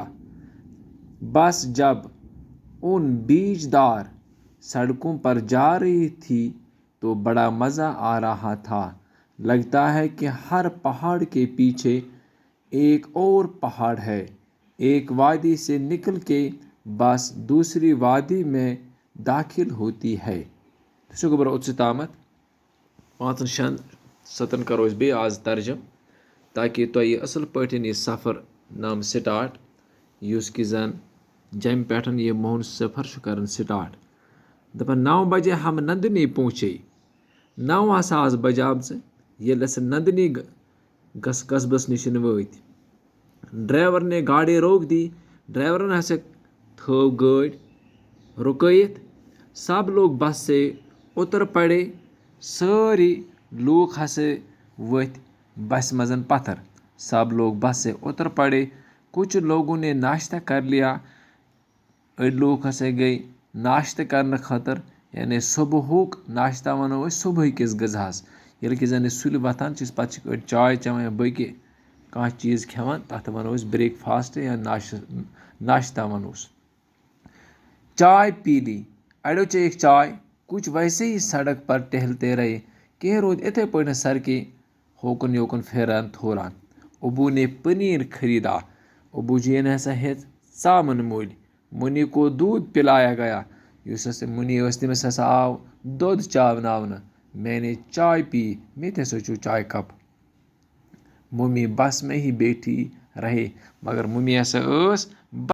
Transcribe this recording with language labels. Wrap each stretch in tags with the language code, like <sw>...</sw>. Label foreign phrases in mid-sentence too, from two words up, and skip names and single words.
<ur>بس جب ان بیج دار سڑکوں پر جا رہی تھی تو بڑا مزہ آ رہا تھا. لگتا ہے کہ ہر پہاڑ کے پیچھے ایک اور پہاڑ ہے. ایک وادی سے نکل کے بس دوسری وادی میں داخل ہوتی ہے.</ur> <ks>سو گوبر اوٚت تامتھ 5-6 کرو أسۍ بیٚیہِ آز ترجم تاکہ تۄہہِ اصل پٲٹھۍ یہِ سفر نام سٹاٹ یُس کہ زن جمہِ پٮ۪ٹھ یہِ موہن سفر چھُ کران سٹاٹ.</ks> <ur>دپان 9 بجے ہم نندنی پہنچے.</ur> <ks>9 ہسا آز بجامژٕ ییٚلہِ أسۍ نندنی قصبس نِش وٲتۍ.</ks> <ur>ڈرائیور نے گاڑی روک دی.</ur> <ks>ڈرائیورن ہسا تھٲو گٲڑۍ رُکٲیِتھ.</ks> <ur>سب لوگ بس سے اتر پڑے.</ur> <ks>سٲری لوٗکھ ہسا ؤتھۍ بسہِ منٛز پتھر.</ks> <ur>سب لوگ بس سے اتر پڑے. کچھ لوگوں نے ناشتہ کر لیا.</ur> <ks>أڑۍ لوٗکھ ہسا گٔے ناشتہٕ کرنہٕ خٲطرٕ یعنی صبحُک ناشتہ ونو أسۍ صبحٕکِس غذاہس. ییٚلہِ کہِ زن أسۍ سُلہِ وۄتھان چھِ پتہٕ چھِ أڑۍ چاے چٮ۪وان یا باقٕے کانٛہہ چیٖز کھٮ۪وان تتھ ونو أسۍ بریک فاسٹ یا ناشتہ ونوس.</ks> <ur>چائے پی لی.</ur> <ks>اڑیو چیٚیکھ چائے.</ks> <ur>کچھ ویسے ہی سڑک پر ٹہلتے رہے.</ur> <ks>کینٛہہ روٗدۍ اِتھے پٲٹھۍ سڑکہِ ہوکُن یوکُن پھیران تھوران.</ks> <ur>ابو نے پنیر خریدا. ابو جی نے</ur> <ks>ہسا ہیٚژ ژامن مٔلۍ.</ks> <ur>منی کو دودھ پلایا گیا.</ur> <ks>یُس ہسا منی ٲس تٔمِس ہسا آو دۄد چاوناونہٕ.</ks> <ur>میں نے چائے پی.</ur> <ks>مےٚ تہِ ہسا چیوٚو چائے کپ.</ks> <ur>ممی بس میں ہی بیٹھی رہے.</ur> <ks>مگر ممی ہسا ٲس</ks>